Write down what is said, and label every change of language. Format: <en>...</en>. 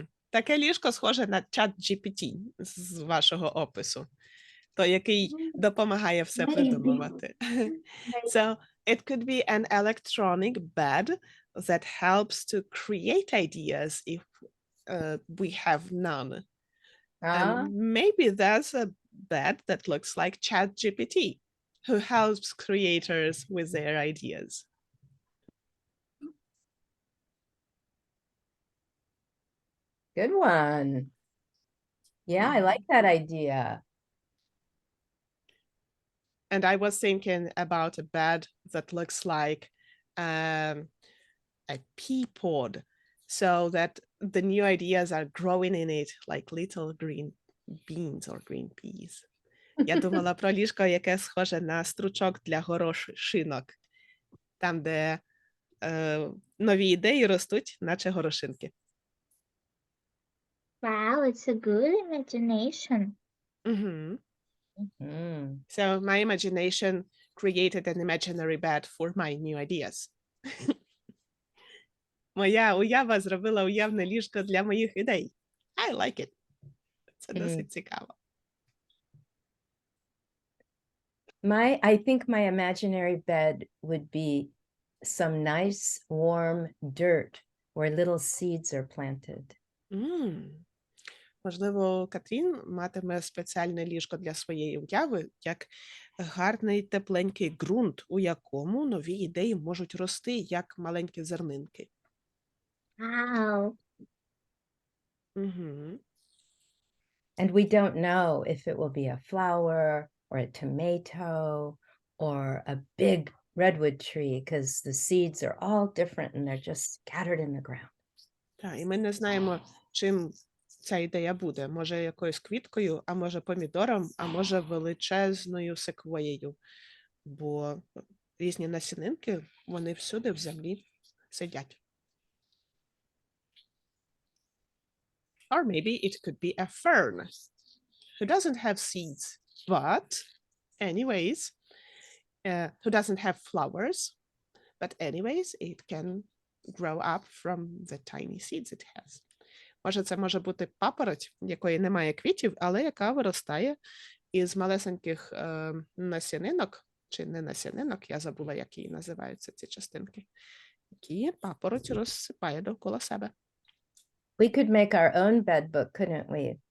<uk>Таке ліжко схоже на чат GPT з вашого опису, той, який допомагає все придумувати.</uk> <en>So, it could be an electronic bed that helps to create ideas if we have none. And maybe that's a bed that looks like ChatGPT, who helps creators with their ideas. Good one. Yeah, I like that idea. And I was thinking about a bed that looks like a pea pod, so that the new ideas are growing in it like little green beans or green peas.</en> <uk>Я думала про ліжко, яке схоже на стручок для горошинок, там, де нові ідеї ростуть, наче горошинки.</uk> <en>Wow, it's a good imagination. Mm-hmm. So my imagination created an imaginary bed for my new ideas.</en> <uk>Моя уява зробила уявне ліжко для моїх ідей.</uk> <en>I like it.</en> <uk>Це досить цікаво.</uk> <en>I think my imaginary bed would be some nice warm dirt where little seeds are planted.</en> <uk>Можливо, Катрін матиме спеціальне ліжко для своєї уяви, як гарний тепленький ґрунт, у якому нові ідеї можуть рости, як маленькі зернинки. Wow. Угу.</uk> <en>And we don't know if it will be a flower or a tomato or a big redwood tree because the seeds are all different and they're just scattered in the ground.</en> <uk>Так, і ми не знаємо, чим ця ідея буде. Може, якоюсь квіткою, а може помідором, а може величезною секвоєю. Бо різні насінинки, вони всюди в землі сидять.</uk> <en>Or maybe it could be a fern who doesn't have seeds, but anyways, who doesn't have flowers, but anyways, it can grow up from the tiny seeds it has.</en> <uk>Може, це може бути папороть, якої немає квітів, але яка виростає із малесеньких насінинок, чи не насінинок, я забула, як її називаються ці частинки, які папороть розсипає довкола себе.</uk> <en>We could make our own bed book, couldn't we?</en>